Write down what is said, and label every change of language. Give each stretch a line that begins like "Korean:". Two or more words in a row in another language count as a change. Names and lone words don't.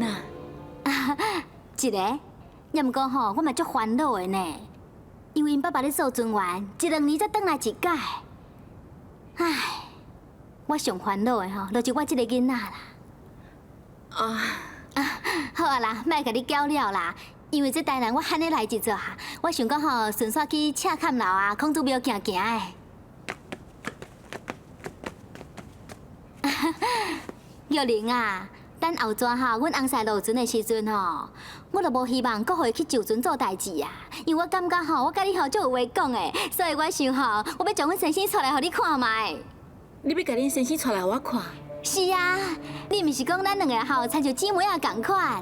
Min Nan Chinese: 一个，也毋过吼，我嘛足烦恼的呢，因为因爸爸咧做船员，1、2年才转来一届。唉，我上烦恼的吼，就是我这个囡仔啦。好啊啦，莫甲你搅了啦，因为这台南我喊你来一撮，我想讲吼，顺续去赤坎楼啊，孔子庙行行的。玉玲啊，等后转哈，阮翁婿落船的时阵吼，我就无希望搁互伊去就船做代志啊，因为我感觉吼，我甲你吼足有话讲的，所以我想吼，我要将阮先生带来互你看卖。你要甲恁先生带来我看？是啊，你毋是讲咱两个吼亲像姊妹仔共款？